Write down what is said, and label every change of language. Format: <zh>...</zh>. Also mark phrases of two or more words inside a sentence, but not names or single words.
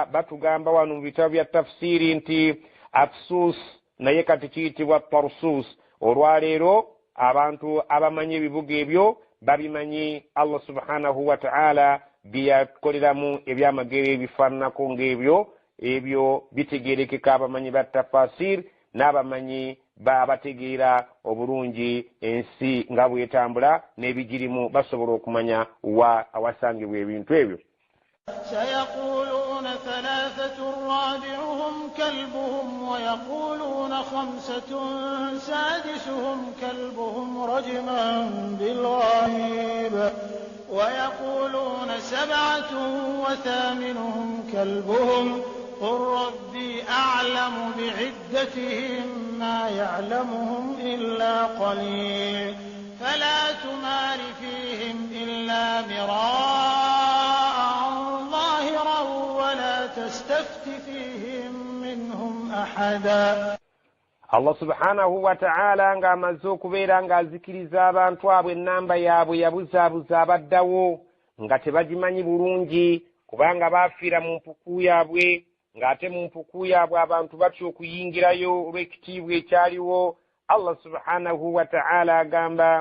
<lg>batugamba wano mu bitabo bya tafsiri nti Afsus naye kati kiyitibwa Tarsus olwaleero abantu abamanyi ebibuga ebyo babimanyi</lg> <ar>الله سبحانه وتعالى</ar> <lg>byakoleramu ebyamagero ebifaananako ng'ebyo bitegeerekeka abamanyi ba tafasir n'abamanyi babategeera obulungi ensi nga bwetambula n'ebigirimu basobola okumanya awasangibwa ebintu ebyo</lg> <ar>سيقولون ثلاثة رابعهم كلبهم ويقولون خمسة سادسهم كلبهم رجما بالغيب ويقولون سبعة وثامنهم كلبهم قل ربي أعلم بعدتهم ما يعلمهم إلا قليل فلا تمار فيهم إلا مراء ظاهرا ولا تستفت فيهم منهم أحدا الله سبحانه وتعالى</ar> <lg>nga amaze okubeera ng'azikiriza abantu abo ennamba yaabwe yabuzaabuza abaddawo nga tebagimanyi bulungi kubanga baafiira mu mpuku yaabwe ng'ate mu mpuku yaabwe abantu batya okuyingirayo olw'ekitiibwa ekyaliwo</lg> <ar>الله سبحانه وتعالى</ar> <lg>agamba</lg>